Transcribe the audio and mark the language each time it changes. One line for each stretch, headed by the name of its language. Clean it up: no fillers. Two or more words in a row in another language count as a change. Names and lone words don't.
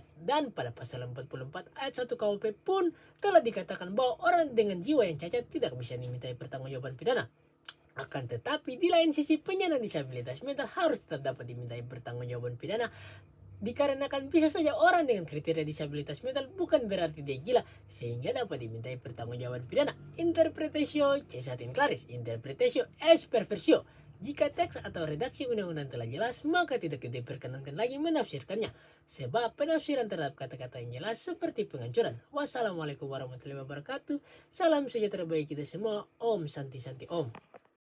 Indonesian: Dan pada pasal 44 ayat 1 KUHP pun telah dikatakan bahwa orang dengan jiwa yang cacat tidak bisa dimintai pertanggungjawaban pidana. Akan tetapi di lain sisi, penyandang disabilitas mental harus tetap dapat dimintai pertanggungjawaban pidana Dikarenakan bisa saja orang dengan kriteria disabilitas mental bukan berarti dia gila sehingga dapat dimintai pertanggungjawaban pidana.
Latin: Interpretatio cesat in claris, interpretatio es perversio.
Indonesian: Jika teks atau redaksi undang-undang telah jelas, maka tidak diperkenankan lagi menafsirkannya. Sebab penafsiran terhadap kata-kata yang jelas seperti penghancuran.
Arabic: والسلام عليكم ورحمة الله وبركاته.
Indonesian: Salam sejahtera bagi kita semua.
Sanskrit: ॐ शान्ति शान्ति ॐ.